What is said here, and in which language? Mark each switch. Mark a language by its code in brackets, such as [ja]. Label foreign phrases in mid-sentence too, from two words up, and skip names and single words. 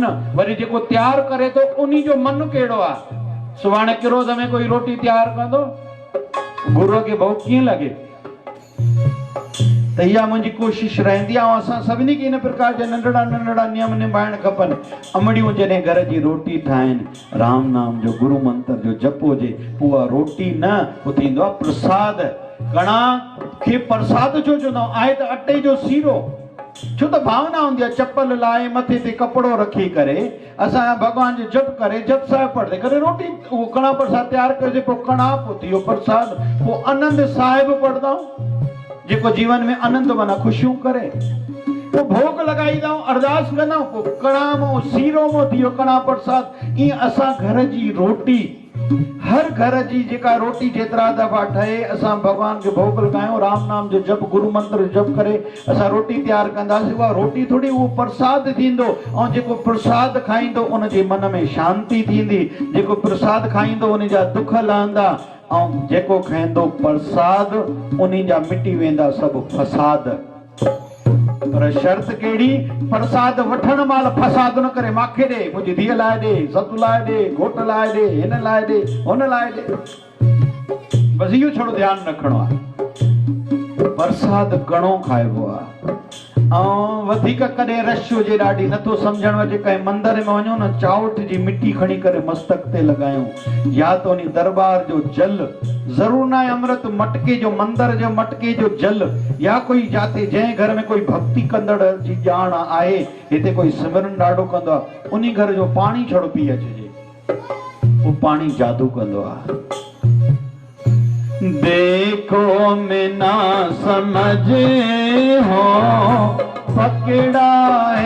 [sd] वरी जेको तयारु करे थो उन्ही जो मन कहिड़ो आहे। सुभाणे किरोध में कोई रोटी तयारु कंदो, गुरूअ खे भोग कीअं लॻे? त इहा मुंहिंजी कोशिशि रहंदी आहे, ऐं असां सभिनी खे इन प्रकार जा नंढड़ा नंढड़ा नियम निभाइण खपनि। अमड़ियूं जॾहिं घर जी रोटी ठाहिनि, राम नाम जो गुरु मंत्र जो जप हुजे, पोइ उहा रोटी न, उहो थींदो आहे प्रसाद। कणा खे प्रसाद छो चवंदा आहे? त अटे जो सीरो, छो त भावना हूंदी आहे, चप्पल लाहे मथे ते कपिड़ो रखी करे असां भॻवान जो जप करे, जप साहिब पढ़ंदे करे रोटी, उहो कणा प्रसाद तयारु कजे, पोइ कणा, पोइ थियो प्रसाद, पोइ आनंद साहिब पढ़ंदा, जेको जीवन में आनंद माना ख़ुशियूं करे, पोइ भोग लॻाईंदा, अरदास कंदा, पोइ कणा मां सीरो मां थियो कणा प्रसाद। ईअं असां घर जी रोटी, हर घर जी जेका रोटी जेतिरा दफ़ा ठहे, असां भॻवान खे भोग लॻायूं, राम नाम जो जप, गुरु मंत्र जप करे असां रोटी तयारु कंदासीं। उहा रोटी थोरी, उहो प्रसाद थींदो, ऐं जेको प्रसाद खाईंदो उनजे मन में शांती थींदी, जेको प्रसाद खाईंदो उन जा दुख लहंदा, ऐं जेको खाईंदो प्रसाद उन्ही जा मिटी वेंदा सभु फसाद। पर शर्त केड़ी, प्रसाद वठण माल फसाद न करे, माखे दे, मुझी धीअ लाए दे, सतु लाए दे, घोट लाए दे, हिन लाए दे, हुन लाए दे। बस इहो छड़ो ध्यान रखणो आहे। प्रसाद घणो खाइबो आहे ऐं वधीक कॾहिं रश हुजे ॾाढी नथो सम्झण में अचे, कंहिं मंदर में वञो न, चावट जी मिट्टी खणी करे मस्तक ते लॻायूं, या तो उन दरबार जो जल, ज़रूर न आहे अमृत, मटके जो, मंदर जो मटके जो जल, या कोई जाते जंहिं घर में कोई भक्ति कंदड़ जी ॼाण आहे, हिते कोई सिमरन ॾाढो कंदो आहे, उन घर जो पाणी छड़ो पी अचिजे, उहो पाणी जादू कंदो आहे। [hi] देखो मैं ना समझ हो, पकड़ा है